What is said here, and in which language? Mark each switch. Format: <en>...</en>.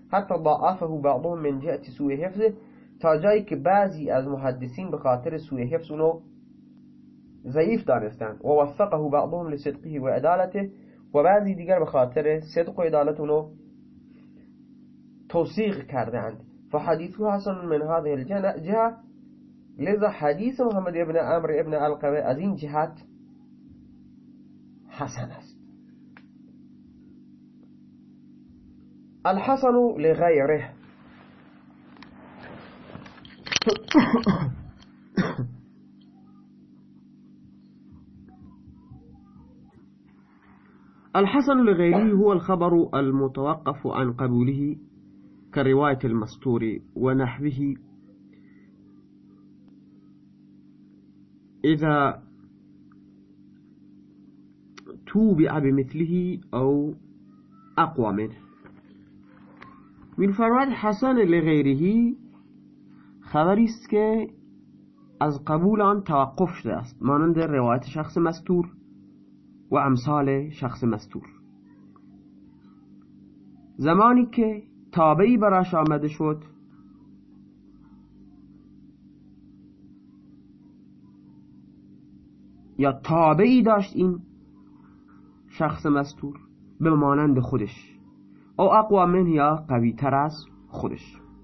<ar>حتی ضعفه بعضهم من جهت سوء حفظه،</ar> <fa>تا جایی که بعضی از محدثین به خاطر سوء حفظ اونو ضعیف دانستند،</fa> <ar>و وثقه بعضهم لصدقه و عدالته،</ar> <fa>و بعضی دیگر به خاطر صدق و عدالت اونو توثیق کردند.</fa> <ar>فحدیثه حسن من هذه الجهه،</ar> <fa>لذا حدیث محمد ابن عمرو ابن علقمه از این جهت حسن است.</fa> <ar>الحسن لغيره، الحسن لغيره هو الخبر المتوقف عن قبوله كرواية المسطور ونحوه، إذا توبع بمثله أو أقوى منه.</ar> <fa>می‌فرماید حسن لغیره خبری است که از قبول آن توقف شده است، مانند روایت شخص مستور و امثال شخص مستور. زمانی که تابعی براش آمده شد یا تابعی داشت این شخص مستور به مانند خودش،</fa> <ar>او اقوى منه</ar> <fa>یا قوی تر از خودش.</fa>